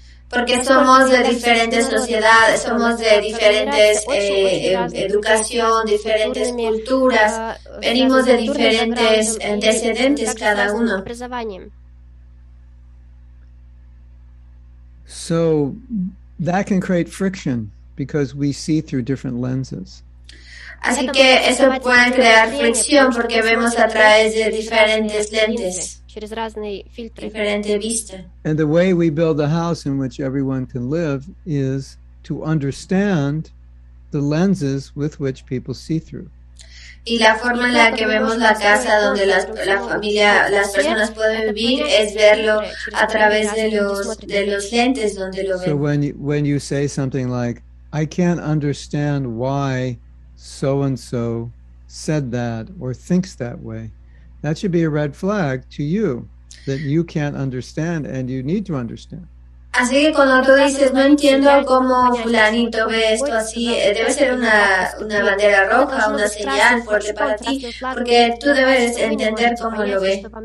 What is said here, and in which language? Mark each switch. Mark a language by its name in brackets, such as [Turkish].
[Spanish] Porque somos de diferentes sociedades, somos de diferentes educación, diferentes culturas, venimos de diferentes antecedentes cada uno. [English] So that can create friction because we see through different lenses. [Spanish] Así que eso puede crear fricción porque vemos a través de diferentes lentes. Diferente vista. [English] And the way we build a house in which everyone can live is to understand the lenses with which people see through. [Spanish] Y la forma en la que vemos la casa donde la familia, las personas pueden vivir es verlo a través de los lentes donde lo ven. [English] So when you say something like, I can't understand why so and so said that or thinks that way, that should be a red flag to you that you can't understand and you need to understand. [Spanish] Así que cuando tú dices, no entiendo cómo fulanito ve esto así, debe ser una bandera roja, una señal fuerte para ti, porque tú debes entender cómo lo ve.